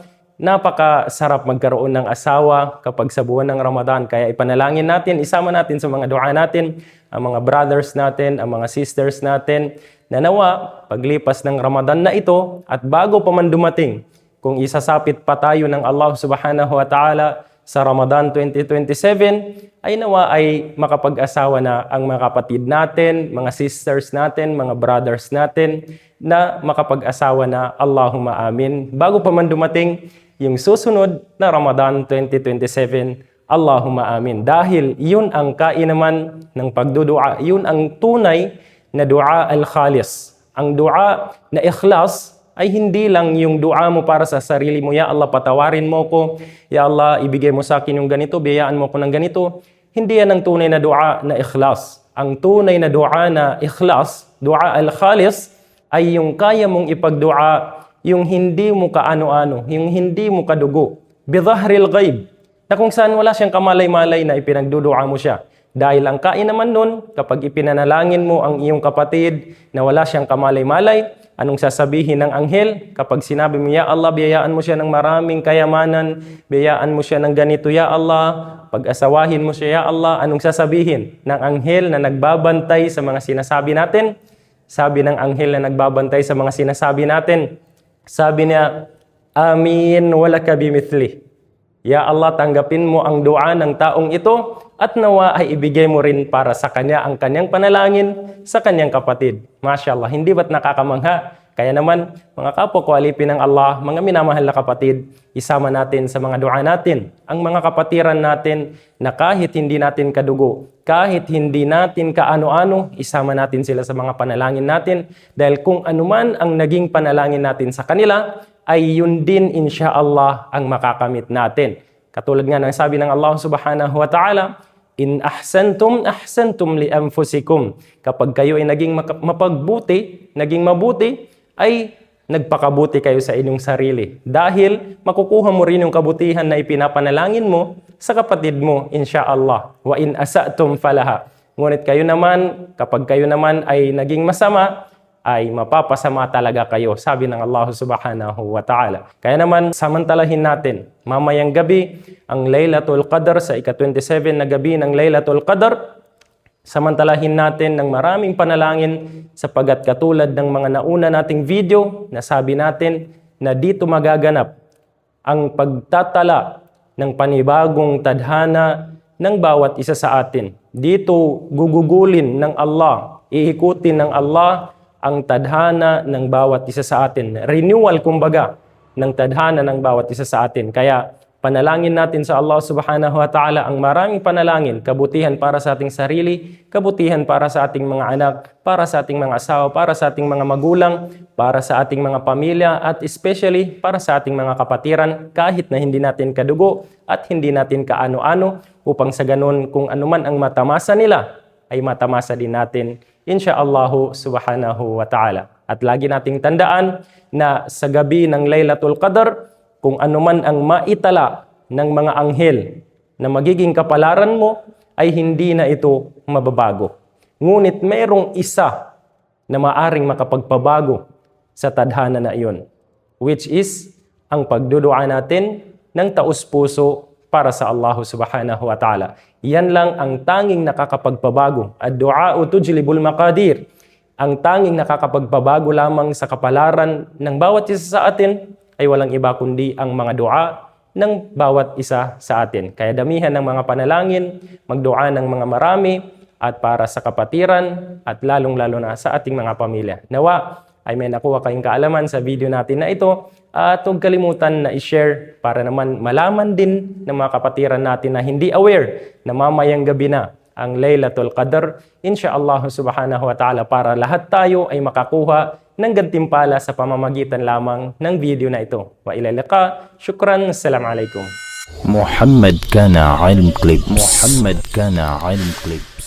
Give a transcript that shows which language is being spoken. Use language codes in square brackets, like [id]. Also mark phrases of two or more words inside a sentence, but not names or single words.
[tl] Napakasarap magkaroon ng asawa kapag sa buwan ng Ramadan. Kaya ipanalangin natin, isama natin sa mga dua natin, ang mga brothers natin, ang mga sisters natin, na nawa paglipas ng Ramadan na ito at bago pa man dumating, kung isasapit pa tayo ng Allah [ar] سبحانه وتعالى [tl] sa Ramadan 2027, ay nawa ay makapag-asawa na ang mga kapatid natin, mga sisters natin, mga brothers natin, na makapag-asawa na, [ar] اللهم آمين. [tl] Bago pa man dumating yung susunod na Ramadan 2027, [ar] اللهم آمين. [tl] Dahil yun ang kainaman ng pagdudua, yun ang tunay na [ar] دعاء الخالص. [tl] Ang dua na ikhlas ay hindi lang yung dua mo para sa sarili mo, [ar] يا الله, [tl] patawarin mo ko. [ar] يا الله, [tl] ibigay mo sa akin yung ganito, biyayaan mo ko ng ganito. Hindi yan ang tunay na dua na ikhlas. Ang tunay na dua na ikhlas, [ar] دعاء الخالص, [tl] ay yung kaya mong ipagdua, yung hindi mo kaano-ano, yung hindi mo kadugo. [ar] بظهر الغيب, [tl] na kung saan wala siyang kamalay-malay na ipinagdudua mo siya. Dahil ang kain naman nun, kapag ipinanalangin mo ang iyong kapatid na wala siyang kamalay-malay, anong sasabihin ng anghel? Kapag sinabi mo, [ar] يا الله, [tl] biyayaan mo siya ng maraming kayamanan, biyayaan mo siya ng ganito, [ar] يا الله, [tl] pag-asawahin mo siya, [ar] يا الله, [tl] anong sasabihin ng anghel na nagbabantay sa mga sinasabi natin? Sabi ng anghel na nagbabantay sa mga sinasabi natin, sabi niya, [ar] آمين ولك بمثل. يا الله, [tl] tanggapin mo ang dua ng taong ito at nawa ay ibigay mo rin para sa kanya ang kanyang panalangin sa kanyang kapatid. Mashallah, hindi ba't nakakamangha? Kaya naman, mga kapwa ko alipin ng Allah, mga minamahal na kapatid, isama natin sa mga dua natin ang mga kapatiran natin na kahit hindi natin kadugo, kahit hindi natin kaano-ano, isama natin sila sa mga panalangin natin dahil kung anuman ang naging panalangin natin sa kanila, ay yun din insyaallah ang makakamit natin. Katulad nga ng sabi ng Allah [ar] سبحانه وتعالى, إن أحسنتم أحسنتم لأنفسكم. [tl] Kapag kayo ay naging mapagbuti, naging mabuti, ay nagpakabuti kayo sa inyong sarili. Dahil makukuha mo rin yung kabutihan na ipinapanalangin mo sa kapatid mo, insyaallah. [ar] وإن أسأتم فلها. [tl] Ngunit kayo naman, kapag kayo naman ay naging masama, ay mapapasama talaga kayo, sabi ng Allah [ar] سبحانه وتعالى. [tl] Kaya naman, samantalahin natin, mamayang gabi, ang Laylatul Qadr, sa ika-27 na gabi ng Laylatul Qadr, samantalahin natin ng maraming panalangin sapagat katulad ng mga nauna nating video, nasabi natin na dito magaganap ang pagtatala ng panibagong tadhana ng bawat isa sa atin. Dito gugugulin ng Allah, iikutin ng Allah ang tadhana ng bawat isa sa atin. Renewal kumbaga ng tadhana ng bawat isa sa atin. Kaya panalangin natin sa Allah [ar] سبحانه وتعالى [tl] ang maraming panalangin, kabutihan para sa ating sarili, kabutihan para sa ating mga anak, para sa ating mga asawa, para sa ating mga magulang, para sa ating mga pamilya, at especially para sa ating mga kapatiran, kahit na hindi natin kadugo at hindi natin kaano-ano, upang sa ganun kung anuman ang matamasa nila, ay matamasa din natin, [ar] إن شاء الله سبحانه وتعالى. [tl] At lagi nating tandaan na sa gabi ng Laylatul Qadr, kung anuman ang maitala ng mga anghel na magiging kapalaran mo, ay hindi na ito mababago. Ngunit mayroong isa na maaring makapagpabago sa tadhana na iyon, [en] which is [tl] ang pagdudua natin ng taus-puso para sa Allah subhanahu wa ta'ala. Yan lang ang tanging nakakapagpabago. [ar] الدعاء تجلب المقادير. [tl] Ang tanging nakakapagpabago lamang sa kapalaran ng bawat isa sa atin ay walang iba kundi ang mga dua ng bawat isa sa atin. Kaya damihan ng mga panalangin, magdua ng mga marami, at para sa kapatiran, at lalong-lalo na sa ating mga pamilya. Nawa ay may nakuha kayong kaalaman sa video natin na ito, at huwag kalimutan na i-share para naman malaman din ng mga kapatiran natin na hindi aware na mamayang gabi na ang Laylatul Qadr, [ar] إن شاء الله سبحانه وتعالى, [tl] para lahat tayo ay makakuha ng gantimpala sa pamamagitan lamang ng video na ito. [ar] وإلى اللقاء. شكرا. السلام عليكم. محمد كان علم كليبس. محمد كان علم كليبس.